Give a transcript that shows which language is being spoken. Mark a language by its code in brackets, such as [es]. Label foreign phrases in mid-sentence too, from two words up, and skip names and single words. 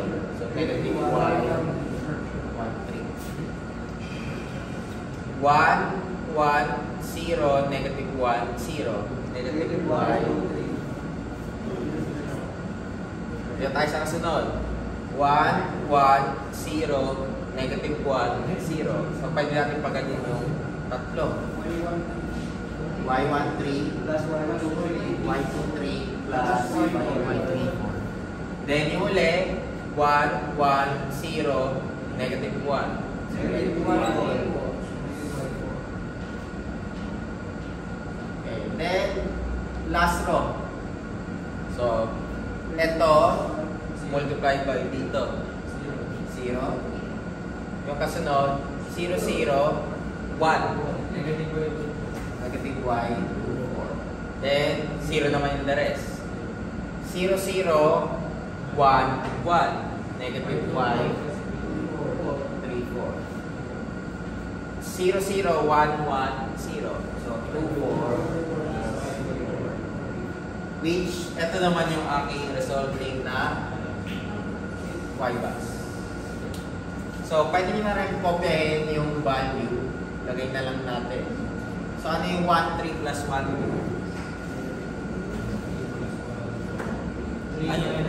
[en] So, negative y, 1, 3. 1, 1, 0, negative 1, 0. Negative y, 3. [tl] Dito tayo sa kasunod. [en] 1, 1, 0, negative 1, 0. [tl] So, pwede natin pagganyan yung tatlo. [en] y13 plus y23 plus y24. [tl] Then, yung uli, 1, 1, 0, [en] negative 1. So, negative 1. Okay. Then, last row. [tl] So, ito, [en] multiplied by [tl] dito. 0. Yung kasunod, 0, 0, 1. [en] Negative y, 4. [tl] Then, 0 naman yung [en] the rest. [tl] 0, 0, 1, 1. [en] Negative y, 3, 4. 0, 0, 1, 1, 0. So, 2, 4. Which, [tl] ito naman yung aking resulting na y-box. So, pwede nyo na rin copyahin yung value. Lagay na lang natin. So, ano yung 1, 3 plus 1? Ano?